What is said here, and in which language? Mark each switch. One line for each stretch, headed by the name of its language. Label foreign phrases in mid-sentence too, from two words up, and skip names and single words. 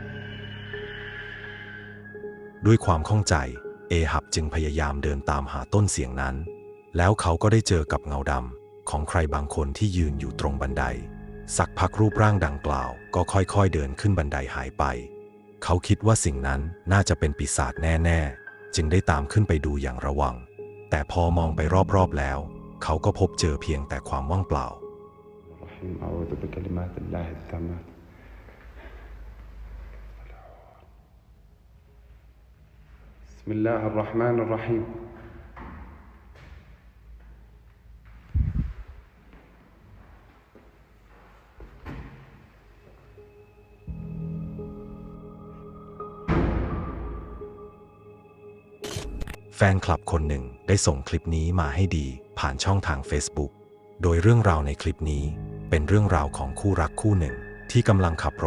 Thai: ด้วยความข้องใจเอฮับจึงพยายามเดินตามหาต้นเสียงนั้นแล้วเขาก็ได้เจอกับเงาดำของใครบางคนที่ยืนอยู่ตรงบันไดสักพักรูปร่างดังกล่าวก็ค่อยๆเดินขึ้นบันไดหายไปเขาคิดว่าสิ่งนั้นน่าจะเป็นปีศาจแน่ๆจึงได้ตามขึ้นไปดูอย่างระวังแต่พอมองไปรอบๆแล้วเขาก็พบเจอเพียงแต่ความว่างเปล่า
Arabic: أعوذ بكلمات الله التامات بسم الله الرحمن الرحيم
Thai: แฟนคลับคนหนึ่งได้ส่งคลิปนี้มาให้ดีผ่านช่องทาง Facebook โดยเรื่องราวในคลิปนี้เป็นเรื่องราวของคู่รักคู่หนึ่งที่กำลังขับร